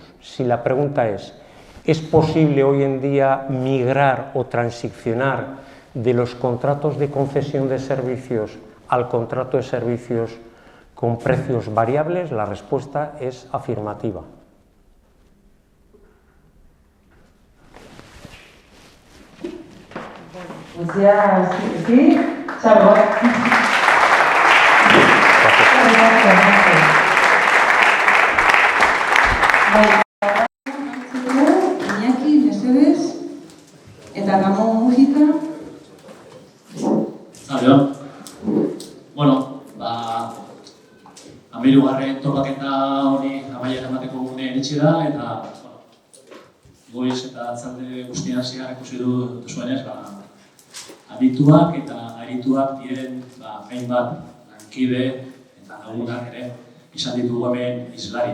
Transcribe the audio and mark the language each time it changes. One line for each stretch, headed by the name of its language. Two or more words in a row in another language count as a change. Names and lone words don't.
Spanish: Si la pregunta ¿es posible hoy en día migrar o transicionar de los contratos de concesión de servicios al contrato de servicios con precios variables? La respuesta es afirmativa. Pues ya, sí, salgo.
Basque: Iñaki, mesedez, eta Ramon musika. Zaleo. Bueno, hamahirugarren topaketa hori amaiera emateko gune iritsi da, eta goiz eta atzalde guztian zehar ikusi duzuenez, adituak eta arituak diren hainbat lankide eta lagunak ere izan ditugu hemen islari.